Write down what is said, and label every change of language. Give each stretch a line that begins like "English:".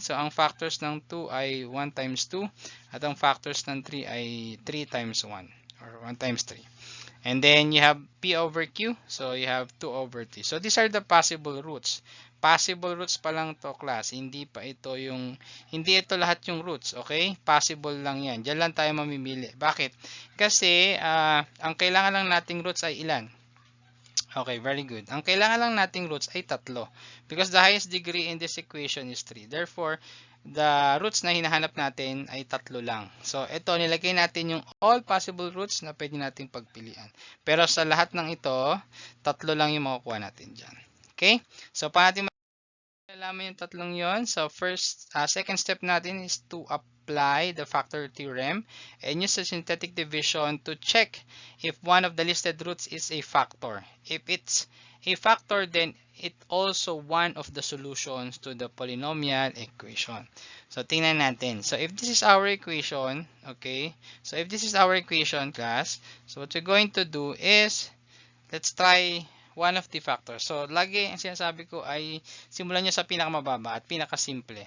Filipino: So, ang factors ng 2 ay 1 times 2, at ang factors ng 3 ay 3 times 1. Or 1 times 3.
English: And then you have P over Q. So you have 2 over 3. So these are the possible roots.
Filipino: Possible roots pa lang to, class. Hindi ito lahat yung roots. Okay? Possible lang yan. Diyan lang tayo mamimili. Bakit? Kasi ang kailangan lang nating roots ay ilan? Okay, very good. Ang kailangan lang nating roots ay 3.
English: Because the highest degree in this equation is 3.
Filipino: Therefore, the roots na hinahanap natin ay 3 lang. So, ito, nilagay natin yung all possible roots na pwede nating pagpilian. Pero sa lahat ng ito, 3 lang yung makukuha natin dyan. Okay? So, paano natin malalaman yung 3 yon?
English: So, second step natin is to apply the factor theorem and use the synthetic division to check if one of the listed roots is a factor. If it's a factor, then it also one of the solutions to the polynomial equation.
Filipino: So, tingnan natin.
English: So, if this is our equation, okay? So, if this is our equation, class, so what we're going to do is, let's try one of the factors.
Filipino: So, lagi ang sinasabi ko ay simulan nyo sa pinakamababa at pinakasimple.